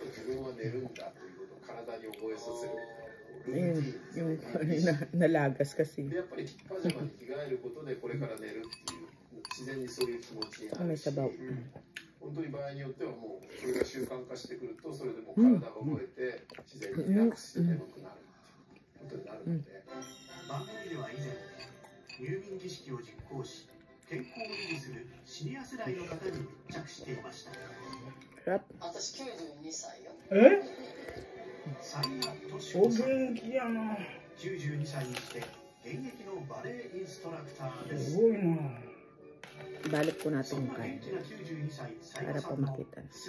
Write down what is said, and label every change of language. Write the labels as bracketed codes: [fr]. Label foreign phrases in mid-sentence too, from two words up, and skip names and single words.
[tl] Yung nalagas kasi. May sabaw. [ja] 本当に場合によってはもうそれが習慣化してくるとそれでもう体が覚えて自然にリラックスして眠くなるっていうことになるので、番組では以前入眠儀式を実行し健康を維持するシニア世代の方に密着していました。私92歳よ。お元気やな。92歳にして現役のバレエインストラクターです。すごいな。 [tl] Balik po natin yung kain para po makita.